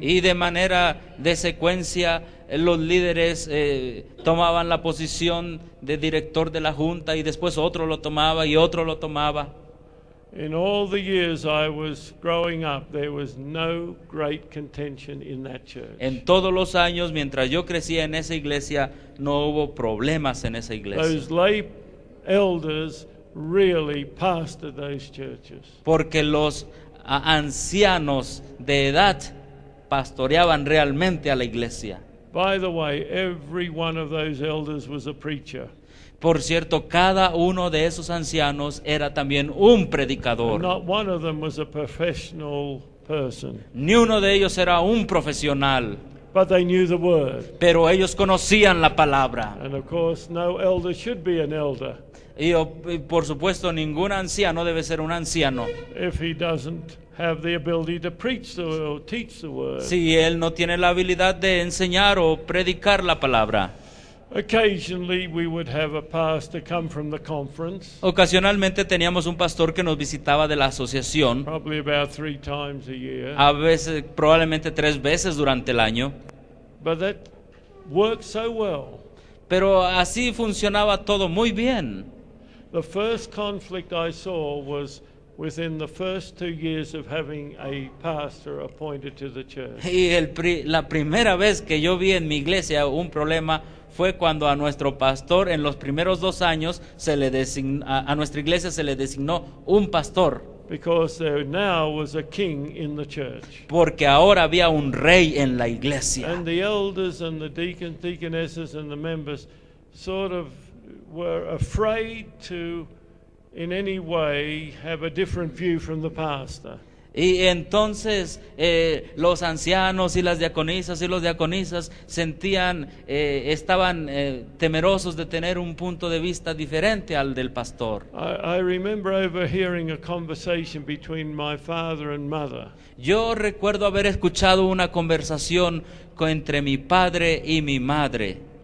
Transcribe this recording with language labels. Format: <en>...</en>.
<es>Y de manera de secuencia, los líderes tomaban la posición de director de la junta y después otro lo tomaba y otro lo tomaba.</es> <en>In all the years I was growing up, there was no great contention in that church.</en> <es>En todos los años, mientras yo crecía en esa iglesia, no hubo problemas en esa iglesia.</es> <en>Those lay elders really pastored those churches.</en> <es>Porque los ancianos de edad pastoreaban realmente a la iglesia.</es> <en>By the way, every one of those elders was a preacher.</en> <es>Por cierto, cada uno de esos ancianos era también un</es> <en>And</en> <es>predicador.</es> <en>not one of them was a professional person.</en> <es>Ni uno de ellos era un profesional.</es> <en>but they knew the word.</en> <es>pero ellos conocían la palabra.</es> <en>And of course, no elder should be an elder</en> <es>Y por supuesto, ningún anciano debe ser un anciano</es> <en>if he doesn't have the ability to preach or teach the word.</en> <es>si él no tiene la habilidad de enseñar o predicar la palabra.</es> <en>Occasionally we would have a pastor come from the conference,</en> <es>Ocasionalmente teníamos un pastor que nos visitaba de la asociación,</es> <en>probably about 3 times a year.</en> <es>a veces, probablemente 3 veces durante el año,</es> <en>But that worked so well.</en> <es>pero así funcionaba todo muy bien.</es> <en>The first conflict I saw was within the first 2 years of having a pastor appointed to the church.</en> <es>Y la primera vez que yo vi en mi iglesia un problema fue cuando a nuestro pastor en los primeros 2 años a nuestra iglesia se le designó un pastor,</es> <en>Because there now was a king in the church.</en> <es>porque ahora había un rey en la iglesia.</es> <en>And the elders and the deacons, deaconesses and the members sort of were afraid to in any way have a different view from the pastor.</en> <es>Y entonces los ancianos y las diaconisas y los diaconisas estaban temerosos de tener un punto de vista diferente al del pastor.</es> <en>I remember overhearing a conversation between my father and mother.</en> <es>Yo recuerdo haber escuchado una conversación entre mi padre y mi madre.</es>